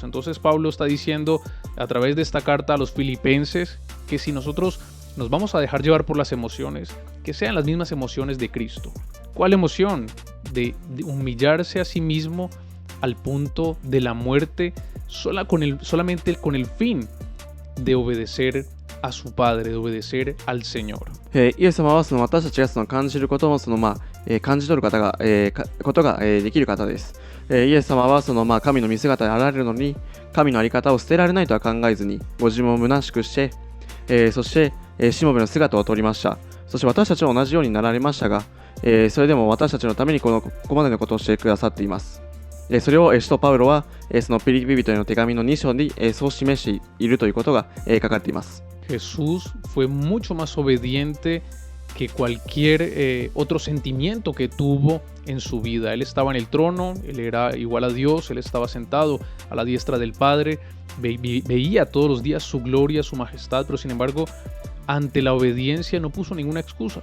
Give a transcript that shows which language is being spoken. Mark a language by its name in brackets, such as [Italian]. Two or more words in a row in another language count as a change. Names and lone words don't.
[Spanish] Entonces Pablo está diciendo a través de esta carta a los filipenses que si nosotros nos vamos a dejar llevar por las emociones, que sean las mismas emociones de Cristo. ¿Cuál emoción? De humillarse a sí mismo al punto de la muerte, solamente con el fin de obedecer a su Padre, de obedecer al Señor. [Japanese] イエス様は私たちが感じることも感じ取ることができる方です。イエス様は神の見姿であられるのに、神の在り方を捨てられないとは考えずに、ご自分を虚しくして、そしてしもべの姿を取りました。そして私たちは同じようになられましたが、それでも私たちのためにここまでのことをしてくださっています。それを使徒パウロはそのピリピ人への手紙の2章にそう示しているということが書かれています。 [Spanish] Jesús fue mucho más obediente que cualquier otro sentimiento que tuvo en su vida. Él estaba en el trono, él era igual a Dios, él estaba sentado a la diestra del Padre, veía todos los días su gloria, su majestad, pero sin embargo, ante la obediencia no puso ninguna excusa.